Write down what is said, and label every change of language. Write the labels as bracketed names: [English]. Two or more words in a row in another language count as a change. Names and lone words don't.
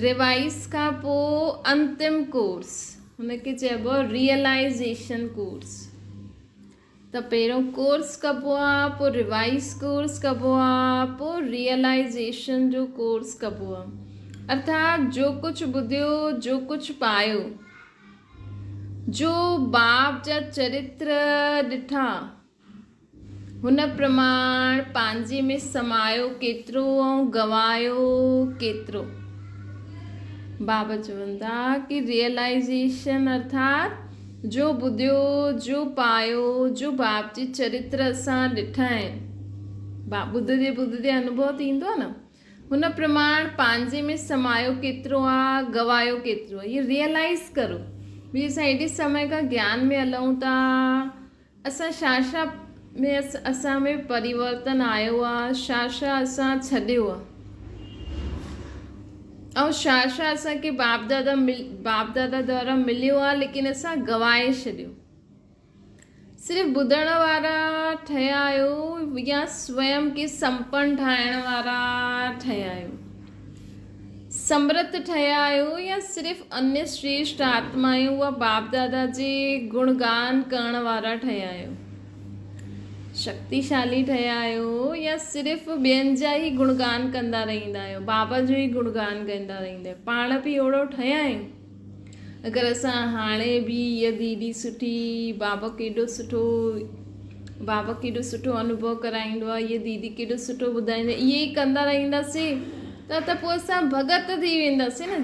[Sindhi] रिवाइज़ खां पोइ अंतिम कोर्स, हुनखे चइबो आहे रियलाइज़ेशन कोर्स। त पहिरियों कोर्स कबो आहे, पोइ रिवाइज़ कोर्स कबो आहे, पोइ रियलाइज़ेशन जो कोर्स कबो आहे। अर्थात जो कुझु ॿुधियो, जो कुझु पायो, जो बाप जा चरित्र ॾिठा, हुन प्रमाण पंहिंजे में समायो केतिरो ऐं गवायो केतिरो। बाबा चवनि था कि रियलाइज़ेशन अर्थात जो ॿुधियो, जो पायो, जो बाप जे चरित्र असां ॾिठा आहिनि, ॿुधदे अनुभव थींदो आहे न, हुन प्रमाण पंहिंजे में समायो केतिरो आहे, गवायो केतिरो आहे। [Hindi] ये रियलाइज़ करो भी [Sindhi] असां एॾे समय खां ज्ञान में हलूं था, असां छा में असां में परिवर्तन आयो आहे, छा असां छॾियो आहे, ऐं छा असांखे बाप दादा द्वारा मिलियो आहे लेकिन असां गवाए छॾियो। सिर्फ़ु ॿुधण वारा ठहिया आहियो या स्वयं खे संपन्न ठाहिण वारा ठहिया आहियो, समृत ठहिया आहियो या सिर्फ़ु अन्य श्रेष्ठ आत्मायूं उहा बाप दादा जे गुणगान करण वारा ठहिया आहियो, शक्तिशाली ठहिया आहियो या सिर्फ़ु ॿियनि जा ई गुणगान कंदा रहंदा आहियो, बाबा जो ई गुणगान कंदा रहंदा आहियो। पाण बि ओड़ो ठहिया आहियूं। अगरि असां हाणे बि इहा दीदी सुठी, बाबा केॾो सुठो अनुभव कराईंदो आहे, इहा दीदी केॾो सुठो ॿुधाईंदा, इहे ई कंदा रहंदासीं त पोइ असां भगत थी वेंदासीं न।